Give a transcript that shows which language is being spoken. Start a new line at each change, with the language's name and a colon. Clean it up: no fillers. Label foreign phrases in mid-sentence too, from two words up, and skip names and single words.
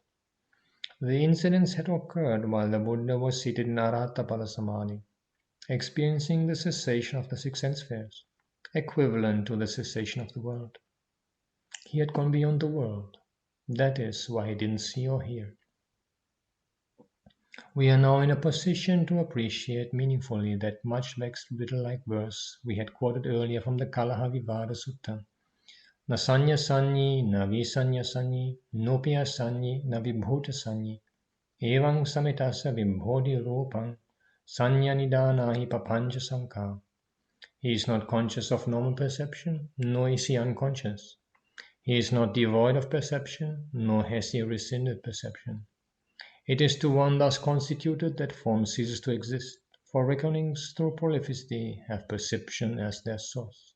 English: The incidents had occurred while the Buddha was seated in Arahata Palasamadhi, experiencing the cessation of the six sense spheres, equivalent to the cessation of the world. He had gone beyond the world. That is why he didn't see or hear. We are now in a position to appreciate meaningfully that much vexed riddle-like verse we had quoted earlier from the Kalahavivada Sutta.
Pali: Na sanya sanyi, na visanya sanyi, nopya sanyi, na vibhuta sanyi, evang samitasa vibhodhi rupang, sanya nidānahi papancha sankha.
English: He is not conscious of normal perception, nor is he unconscious. He is not devoid of perception, nor has he rescinded perception. It is to one thus constituted that form ceases to exist, for reckonings through prolificity have perception as their source.